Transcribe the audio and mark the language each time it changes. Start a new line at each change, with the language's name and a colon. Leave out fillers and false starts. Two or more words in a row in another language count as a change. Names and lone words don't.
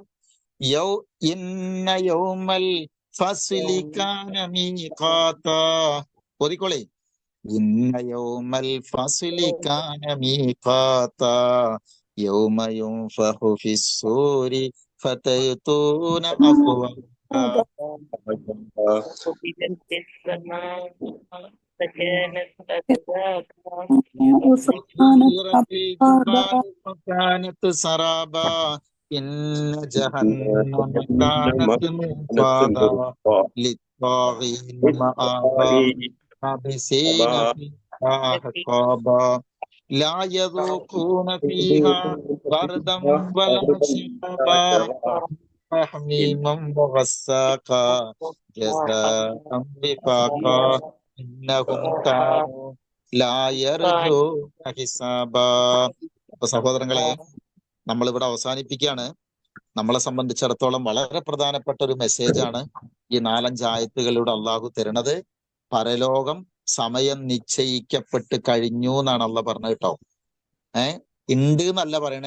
Arabic: إن يوم الفصل كان ميقاتا.
Malayalam: ഓതിക്കോളേ.
Arabic: إن يوم الفصل كان ميقاتا يوم ينفخ في الصور فتأتون أفواجا. كانت سرابا إن جهنم كانت مرصادا للطاغين مآبا لابسين فيها أحقابا لا يذوقون فيها بردا ولا شرابا حميما وغساقا جزاء وفاقا إنهم كانوا لا يرجون حسابا.
Malayalam: അപ്പൊ സഹോദരങ്ങളെ, നമ്മളിവിടെ അവസാനിപ്പിക്കുകയാണ്. നമ്മളെ സംബന്ധിച്ചിടത്തോളം വളരെ പ്രധാനപ്പെട്ട ഒരു മെസ്സേജാണ് ഈ 4-5 ആയത്തുകളിലൂടെ അള്ളാഹു തരുന്നത്. പരലോകം സമയം നിശ്ചയിക്കപ്പെട്ട് കഴിഞ്ഞു എന്നാണ് അള്ളാഹ് പറഞ്ഞത് കേട്ടോ. ഉണ്ട് എന്നല്ല പറയണേ.